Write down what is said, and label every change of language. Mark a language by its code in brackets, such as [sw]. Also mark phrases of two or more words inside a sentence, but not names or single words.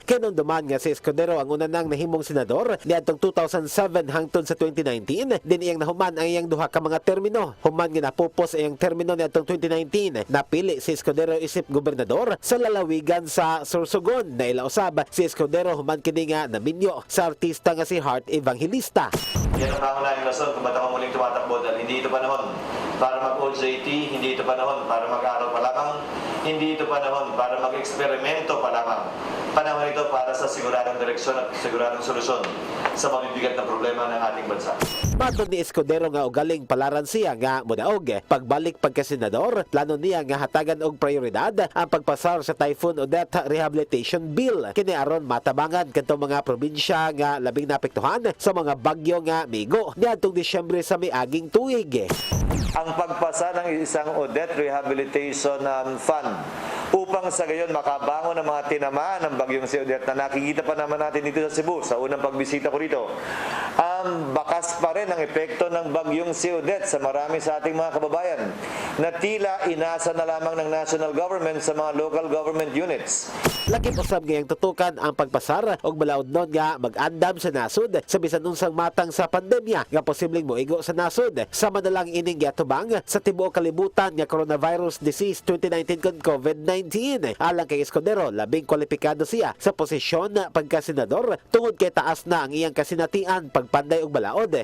[ceb] Kinunduman nga si Escudero ang una nang nahimong senador niadtong 2007 hangtod sa 2019 din iyang nahuman ang iyang duha ka mga termino. Human nga napupos iyang termino niadtong 2019 napili si Escudero isip gobernador sa lalawigan sa Sorsogon. Naila usab si Escudero human kini nga naminyo sa artista nga si Heart Evangelista. [tl] Yan ang pangunahing rason kung ba't ako muling tumatakbo dahil hindi ito panahon para mag-old JT, hindi ito panahon para mag-aral pa lamang, hindi ito panahon para mag-eksperimento pa lamang. Panahon ito para sa siguradong direksyon at siguradong solusyon sa mabibigat na problema ng ating bansa. [ceb] Matod ni Escudero nga ugaling palaran siya nga mudaog pagbalik pagkasenador, plano niya nga hatagan og prioridad ang pagpasar sa Typhoon Odette Rehabilitation Bill. Kini aron matabangan kadtong mga probinsya nga labing naapektuhan sa mga bagyo nga migo niadtong Disyembre sa miaging tuig. [tl] Ang pagpasa ng isang Odette Rehabilitation Fund upang sa gayon makabangon ang mga tinamaan ng bagyong si Odette na nakikita pa naman natin dito sa Cebu sa unang pagbisita ko dito. Bakas pa rin ang epekto ng bagyong si Odette sa marami sa ating mga kababayan na tila inasa na lamang ng [en] national government [tl] sa mga [en] local government units. [ceb] Lakip usab ngayang tutukan ang pagpasar og balaod nun nga mag-andam sa nasud sa bisan unsang matang sa pandemya nga posibleng moigo sa nasud sa madalang ining giatubang sa tibuok kalibutan nga coronavirus disease 2019 kon COVID-19. Alang kay Escudero, labing kwalipikado siya sa posisyon pagkasenador tungod kay taas na ang iyang kasinatian pagpanday og balaod.